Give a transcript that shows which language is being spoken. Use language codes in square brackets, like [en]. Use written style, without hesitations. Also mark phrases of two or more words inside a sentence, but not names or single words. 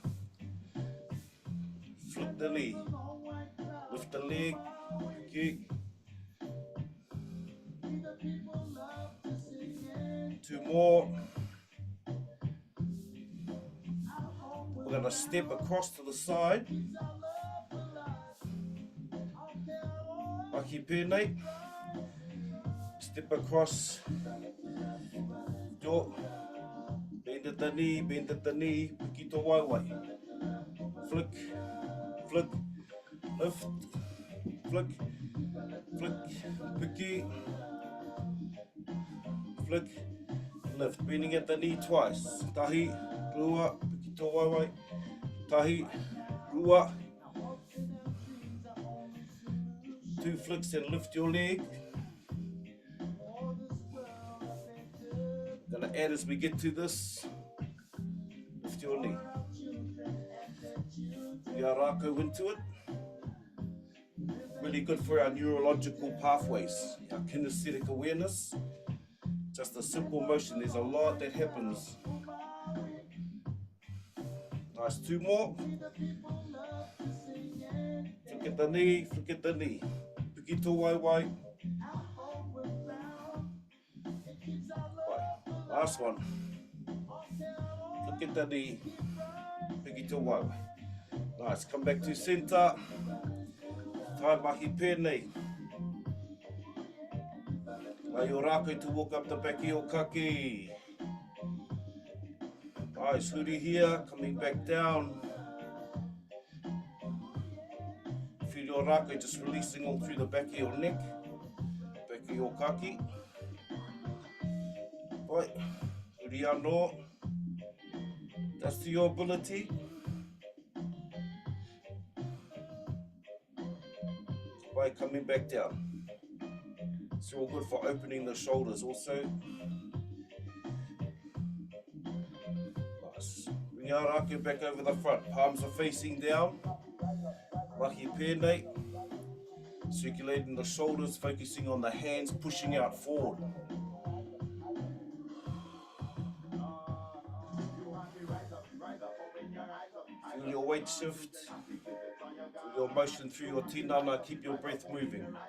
[en] Flip the knee, lift the leg, kick. 2 more. We're going to step across to the side. [mi] Mahi pēnei. [en] Step across. Bend at the knee, [mi] piki tō waiwai. [en] Flick, flick, lift, flick, flick, piki, flick, lift. Bending at the knee twice. [mi] Tahi, rua, piki tō waiwai. Tahi, rua. [en] 2 flicks and lift your leg. Gonna add as we get to this. Lift your knee. Mahi Rākau into it. Really good for our neurological pathways, our kinesthetic awareness. Just a simple motion, there's a lot that happens. Nice, 2 more. Flick at the knee, flick at the knee. [mi] Piki tō waiwai. [en] Last one. Flick at the knee. [mi] Piki tō waiwai. [en] Nice, come back to center. [mi] Tai mahi pēnei. [en] Mahi Rākau to walk up the back of your kaki. Nice, huri here, coming back down. Feel your Rākau just releasing all through the back of your neck, back of your kaki. Right, [mi] huri anō. [en] That's to your ability. By coming back down. It's all good for opening the shoulders also. Nice. Bring our Rakau back over the front. Palms are facing down. [mi] Mahi pēnei. [en] Circulating the shoulders, focusing on the hands, pushing out forward. Feel your weight shift. Your motion through your tinana, keep your breath moving.